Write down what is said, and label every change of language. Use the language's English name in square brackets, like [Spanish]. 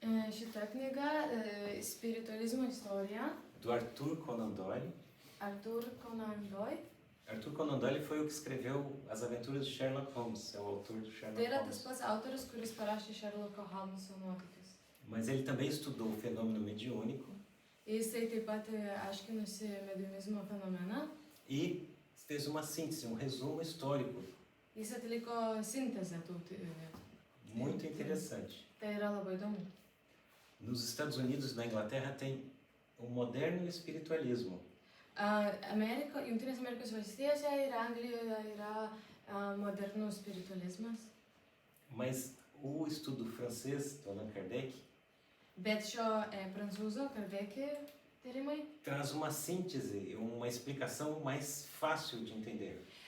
[Lithuanian] Šita knyga Spiritualizmo istorija. [Portuguese] do Arthur Conan Doyle. [Lithuanian] Arthur Conan Doyle. [Portuguese] Arthur Conan Doyle foi o que escreveu As Aventuras de Sherlock Holmes, é o autor do Sherlock [Lithuanian] Tai yra [Portuguese] Holmes. [Lithuanian] tas pats autorius, kuris parašė Sherlocko Holmeso nuotykius. [Portuguese] Mas ele também estudou o fenômeno mediúnico [Lithuanian] Jisai taip pat aiškinosi mediumizmo fenomeną. [Portuguese] e fez uma síntese, um resumo histórico [Lithuanian] Jis atliko sintezę tų [Portuguese] muito interessante. [Lithuanian] Tai yra labai įdomu. [Portuguese] Nos Estados Unidos e na Inglaterra tem o moderno espiritualismo. [Lithuanian] Jungtinės Amerikos valstijose ir Anglijoje yra modernus spiritualizmas. [Portuguese] Mas o estudo francês do Allan Kardec [Lithuanian] Bet šio prancūzo Kardec tyrimai [Portuguese] traz uma síntese, uma explicação mais fácil de entender.